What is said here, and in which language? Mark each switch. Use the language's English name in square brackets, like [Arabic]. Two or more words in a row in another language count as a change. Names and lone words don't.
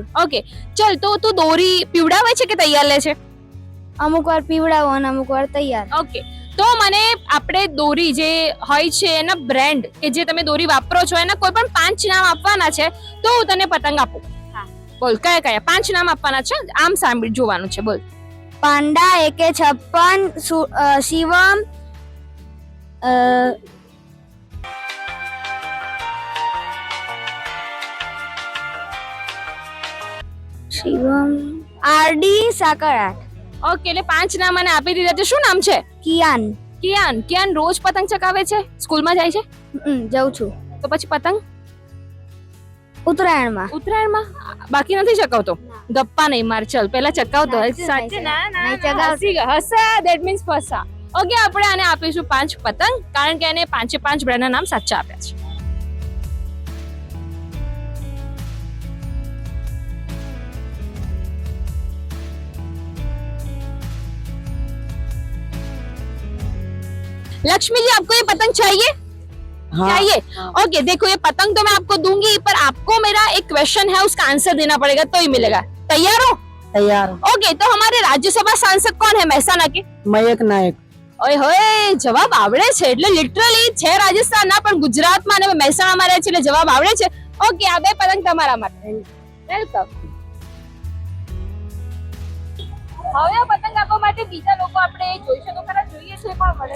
[Gujarati] ઓકે, ચલ, તો તું દોરી પીવડાવે છે કે તૈયાર લે છે? અમુક વાર પીવડાવો અને અમુક વાર તૈયાર. ઓકે, તો મને આપણે દોરી જે હોય છે એના બ્રાન્ડ કે જે તમે દોરી વાપરો છો એના કોઈ પણ 5 નામ આપવાના છે તો હું તને પતંગ આપું. બોલ, કયા કયા 5 નામ આપવાના છે? આમ સાંભળી જોવાનું છે. બોલ. पांडा, AK56, शिवम, शिवम, आरडी, साकराट. ઓકે, એટલે 5 નામ મને આપી દીધા છે. શું નામ છે? કિયાન. કિયાન. કિયાન રોજ પતંગ ચગાવે છે? સ્કૂલમાં જાય છે? જાઉં છું. તો પછી પતંગ ઉત્તરાયણમાં. ઉત્તરાયણમાં બાકી નથી ચકાવતો? ગપ્પા નહીં માર, ચલ પેલા ચકાવતો. સાચે ના ના નહીં ચગાવતી. હસા [English] that means [Gujarati] ફસા. ઓકે, આપણે આને આપીશું 5 પતંગ કારણ કે એને 5 બ્રાન્ડના નામ સાચા આપ્યા છે. [Hindi] लक्ष्मी जी, आपको ये पतंग चाहिए? चाहिए? ओके, देखो ये पतंग तो मैं आपको दूंगी, पर आपको मेरा एक क्वेश्चन है, उसका आंसर देना पड़ेगा तो ही मिलेगा. तैयार हो? तैयार. ओके, तो हमारे राज्यसभा सांसद कौन है मહેસાણા के? मयक नायक. [Gujarati] ઓય હોય, જવાબ આવડે છે એટલે લિટરલી છે રાજસ્થાનના પણ ગુજરાતમાં અને મહેસાણામાં રહે છે એટલે જવાબ આવડે છે. ઓકે, આ 2 પતંગ તમારા માટે. વેલકમ. હવે આ પતંગ આપવા માટે બીજા લોકો આપણે જોઈશે તો ખરા, જોઈએ છે પણ મળે.